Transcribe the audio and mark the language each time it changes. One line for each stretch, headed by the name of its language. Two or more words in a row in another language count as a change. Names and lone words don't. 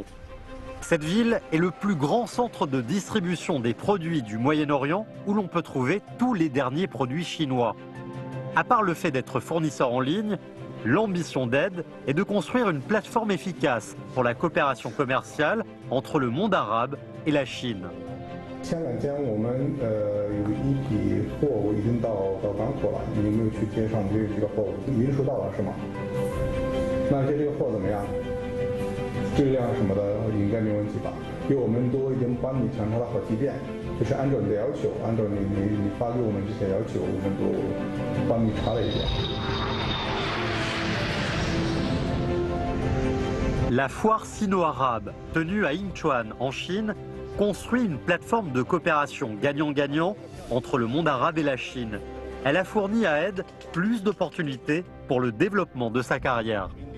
French: Cette ville est le plus grand centre de distribution des produits du Moyen-Orient où l'on peut trouver tous les derniers produits chinois. À part le fait d'être fournisseur en ligne, l'ambition d'Ed est de construire une plateforme efficace pour la coopération commerciale entre le monde arabe et la Chine.
Chinese: 前两天我们有一批货物已经到港口了，你有没有去接上这个货物？已经收到了是吗？那这个货怎么样？质量什么的应该没问题吧？因为我们都已经帮你检查了好几遍，就是按照你的要求，按照你发给我们这些要求，我们都帮你查了一遍。
French: La foire sino-arabe, tenue à Incheon, en Chine, construit une plateforme de coopération gagnant-gagnant entre le monde arabe et la Chine. Elle a fourni à Ed plus d'opportunités pour le développement de sa carrière.